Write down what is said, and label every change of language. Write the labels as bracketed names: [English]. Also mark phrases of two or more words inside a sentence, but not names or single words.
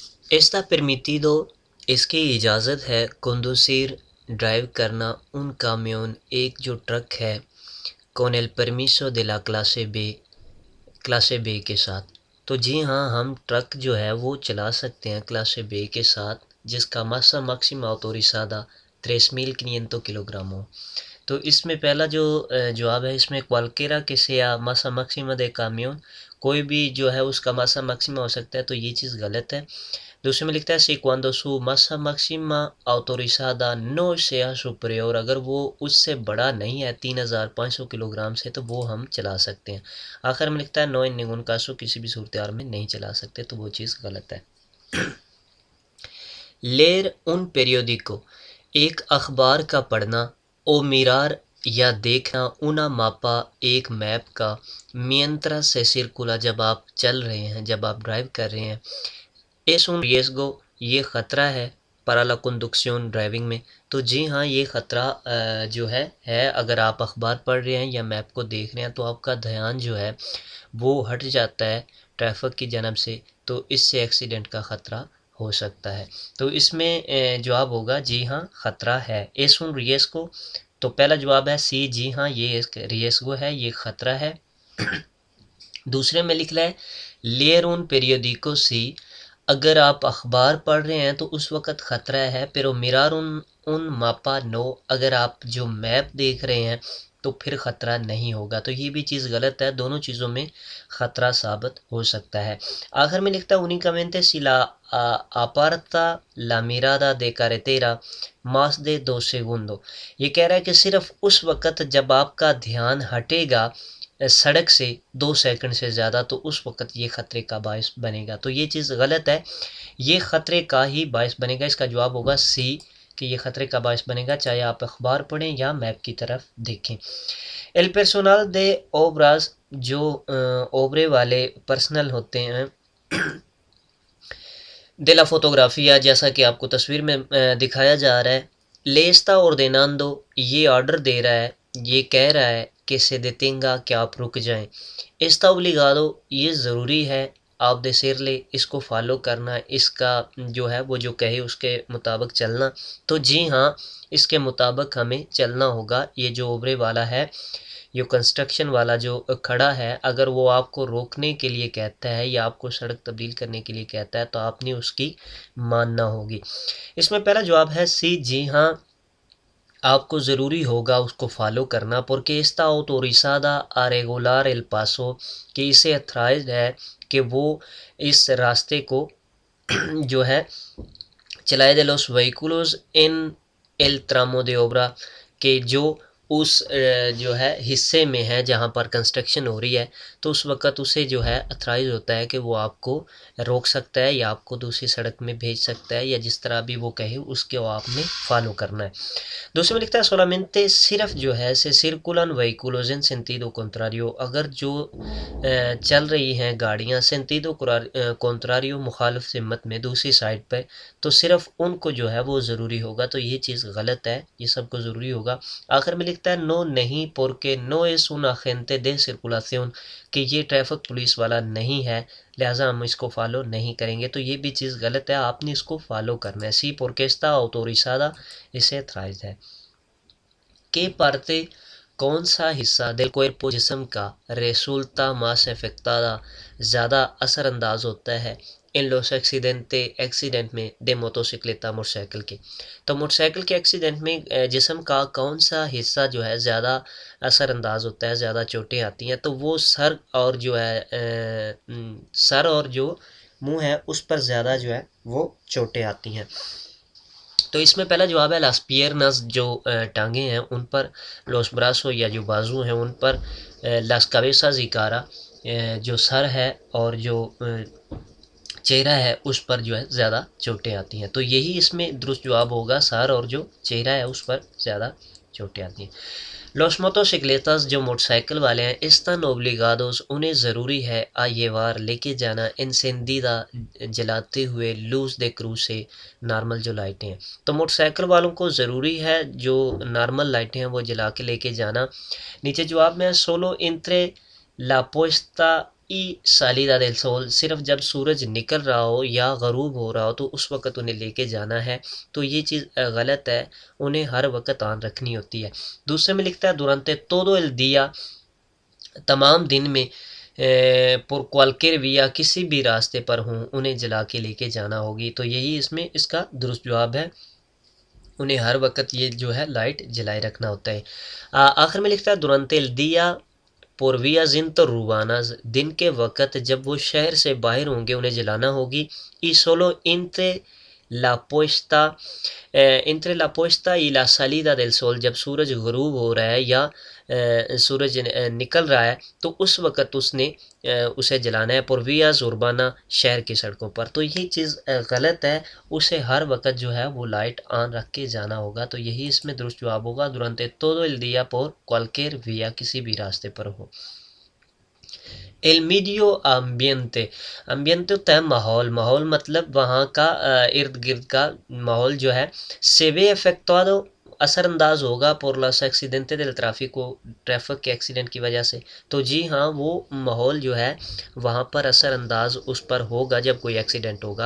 [Spanish] Está permitido, [Urdu] اس کی اجازت ہے conducir ڈرائیو کرنا [Spanish] un camión [Urdu] ایک جو ٹرک ہے [Spanish] con el permiso de la clase B [Urdu] کے ساتھ. تو جی ہاں ہم ٹرک جو ہے وہ چلا سکتے ہیں [Spanish] clase B [Urdu] کے ساتھ جس کا [Spanish] masa máxima autorizada [Urdu] 3.500 کلوگرام ہو. تو اس میں پہلا جو جواب ہے اس میں [Spanish] cualquiera que sea masa máxima de camión [Urdu] کوئی بھی جو ہے اس کا [Spanish] masa máxima [Urdu] ہو سکتا ہے، تو یہ چیز غلط ہے. دوسرے میں لکھتا ہے [Spanish] si cuando su masa máxima autorizada no sea superior [Urdu] اگر وہ اس سے بڑا نہیں ہے 3500 کلوگرام سے تو وہ ہم چلا سکتے ہیں. آخر میں لکھتا ہے [Spanish] no en ningún caso [Urdu] کسی بھی صورتحال میں نہیں چلا سکتے، تو وہ چیز غلط ہے. [Spanish] leer un periódico [Urdu] ایک اخبار کا پڑھنا او mirar یا دیکھنا [Spanish] una mapa [Urdu] ایک میپ کا [Spanish] mientras se circula [Urdu] جب آپ چل رہے ہیں، جب آپ ڈرائیو کر رہے ہیں. [Spanish] es un riesgo [Urdu] یہ خطرہ ہے [Spanish] para la conducción [Urdu] ڈرائیونگ میں. تو جی ہاں یہ خطرہ جو ہے اگر آپ اخبار پڑھ رہے ہیں یا میپ کو دیکھ رہے ہیں تو آپ کا دھیان جو ہے وہ ہٹ جاتا ہے ٹریفک کی جانب سے، تو اس سے ایکسیڈنٹ کا خطرہ ہو سکتا ہے. تو اس میں جواب ہوگا جی ہاں خطرہ ہے. [Spanish] es un riesgo [Urdu] تو پہلا جواب ہے سی، جی ہاں یہ ایک ریسگو ہے، یہ خطرہ ہے. دوسرے میں لکھ لیں [Spanish] leer un periódico [Urdu] سی اگر آپ اخبار پڑھ رہے ہیں تو اس وقت خطرہ ہے. [Spanish] pero mirar un mapa no [Urdu] اگر آپ جو میپ دیکھ رہے ہیں تو پھر خطرہ نہیں ہوگا. تو یہ بھی چیز غلط ہے، دونوں چیزوں میں خطرہ ثابت ہو سکتا ہے. آخر میں لکھتا ہے [Spanish] únicamente si la aparta la mirada de carretera más de 2 segundos [Urdu] یہ کہہ رہا ہے کہ صرف اس وقت جب آپ کا دھیان ہٹے گا سڑک سے 2 سیکنڈ سے زیادہ تو اس وقت یہ خطرے کا باعث بنے گا. تو یہ چیز غلط ہے، یہ خطرے کا ہی باعث بنے گا. اس کا جواب ہوگا سی کہ یہ خطرے کا باعث بنے گا چاہے آپ اخبار پڑھیں یا میپ کی طرف دیکھیں. [Spanish] el personal de obras [Urdu] جو اوبرے والے پرسنل ہوتے ہیں [Spanish] de la fotografía [Urdu] جیسا کہ آپ کو تصویر میں دکھایا جا رہا ہے [Spanish] le está ordenando [Urdu] یہ آرڈر دے رہا ہے، یہ کہہ رہا ہے کہ [Spanish] se detenga [Urdu] کہ آپ رک جائیں. [Spanish] está obligado [Urdu] یہ ضروری ہے آپ decirle اس کو فالو کرنا، اس کا جو ہے وہ جو کہے اس کے مطابق چلنا. تو جی ہاں اس کے مطابق ہمیں چلنا ہوگا. یہ جو اوبرے والا ہے، یہ کنسٹرکشن والا جو کھڑا ہے، اگر وہ آپ کو روکنے کے لیے کہتا ہے یا آپ کو سڑک تبدیل کرنے کے لیے کہتا ہے تو آپ نے اس کی ماننا ہوگی. اس میں پہلا جواب ہے سی، جی ہاں آپ کو ضروری ہوگا اس کو فالو کرنا. [Spanish] porque está autorizada a regular el paso [Urdu] کہ اسے اتھرائزڈ ہے کہ وہ اس راستے کو جو ہے چلائے [Spanish] de los vehículos en el tramo de obra [Urdu] کہ جو اس جو ہے حصے میں ہے جہاں پر کنسٹرکشن ہو رہی ہے، تو اس وقت اسے جو ہے اتھرائز ہوتا ہے کہ وہ آپ کو روک سکتا ہے یا آپ کو دوسری سڑک میں بھیج سکتا ہے، یا جس طرح بھی وہ کہے اس کو آپ نے فالو کرنا ہے. دوسرے میں لکھتا ہے solamente صرف جو ہے [Spanish] se circulan vehículos en sentido contrario [Urdu] اگر جو چل رہی ہیں گاڑیاں [Spanish] sentido contrario [Urdu] مخالف سمت میں دوسری سائڈ پہ، تو صرف ان کو جو ہے وہ ضروری ہوگا. تو یہ چیز غلط ہے، یہ سب کو ضروری ہوگا. آخر میں لکھتا ہے نو نہیں [Spanish] porque no es un agente de circulación [Urdu] کہ یہ ٹریفک پولیس والا نہیں ہے لہٰذا ہم اس کو فالو نہیں کریں گے. تو یہ بھی چیز غلط ہے، آپ نے اس کو فالو کرنا ہے. سی [Spanish] porque está autorizada [Urdu] اسے تھرائز ہے. کہ پارتے کون سا حصہ [Spanish] del cuerpo [Urdu] جسم کا [Spanish] resulta más afectada [Urdu] زیادہ اثر انداز ہوتا ہے [Spanish] en los accidentes [Urdu] ایکسیڈنٹ میں [Spanish] de motocicleta [Urdu] موٹر سائیکل کے. تو موٹر سائیکل کے ایکسیڈنٹ میں جسم کا کون سا حصہ جو ہے زیادہ اثر انداز ہوتا ہے، زیادہ چوٹیں آتی ہیں، تو وہ سر اور جو ہے سر اور جو منہ ہے اس پر زیادہ جو ہے وہ چوٹیں آتی ہیں. تو اس میں پہلا جواب ہے [Spanish] las piernas [Urdu] جو ٹانگیں ہیں ان پر، [Spanish] los brazos [Urdu] یا جو بازو ہیں ان پر، [Spanish] las cabezas y cara [Urdu] جو سر ہے اور جو چہرہ ہے اس پر جو ہے زیادہ چوٹیں آتی ہیں. تو یہی اس میں درست جواب ہوگا، سر اور جو چہرہ ہے اس پر زیادہ چوٹیں آتی ہیں. [Spanish] los motocicletas [Urdu] جو موٹر سائیکل والے ہیں [Spanish] están obligados [Urdu] انہیں ضروری ہے [Spanish] a llevar [Urdu] لے کے جانا encendida جلاتے ہوئے [Spanish] luz de cruce [Urdu] نارمل جو لائٹیں ہیں. تو موٹر سائیکل والوں کو ضروری ہے جو نارمل لائٹیں ہیں وہ جلا کے لے کے جانا. نیچے جواب میں [Spanish] solo entre la puesta y salida del sol, [Urdu] صرف جب سورج نکل رہا ہو یا غروب ہو رہا ہو تو اس وقت انہیں لے کے جانا ہے، تو یہ چیز غلط ہے، انہیں ہر وقت آن رکھنی ہوتی ہے۔ دوسرے میں لکھتا ہے [Spanish] durante todo el día، [Urdu] تمام دن میں پر [Spanish] cualquier vía، [Urdu] کسی بھی راستے پر ہوں انہیں جلا کے لے کے جانا ہوگی، تو یہی اس میں اس کا درست جواب ہے، انہیں ہر وقت یہ جو ہے لائٹ جلائے رکھنا ہوتا ہے۔ آخر میں لکھتا ہے [Spanish] durante el día por vías interurbanas، [Urdu] دن کے وقت جب وہ شہر سے باہر ہوں گے انہیں جلانا ہوگی، [Spanish] y solo la puesta entre la puesta y la salida del sol، [Urdu] جب سورج غروب ہو رہا ہے یا سورج نکل رہا ہے تو اس وقت اس نے اسے جلانا ہے، [Spanish] por vías urbanas, [Urdu] شہر کی سڑکوں پر، تو یہ چیز غلط ہے، اسے ہر وقت جو ہے وہ لائٹ آن رکھ کے جانا ہوگا، تو یہی اس میں درست جواب ہوگا [Spanish] durante todo el día por cualquier vía، [Urdu] کسی بھی راستے پر ہو۔ [Spanish] el medio ambiente، [Urdu] ambiente ہوتا ہے ماحول، ماحول مطلب وہاں کا ارد گرد کا ماحول جو ہے، [Spanish] se ve afectado، [Urdu] اثر انداز ہوگا [Spanish] por los accidentes del tráfico، [Urdu] ٹریفک کے ایکسیڈنٹ کی وجہ سے، تو جی ہاں وہ ماحول جو ہے وہاں پر اثر انداز اس پر ہوگا جب کوئی ایکسیڈنٹ ہوگا۔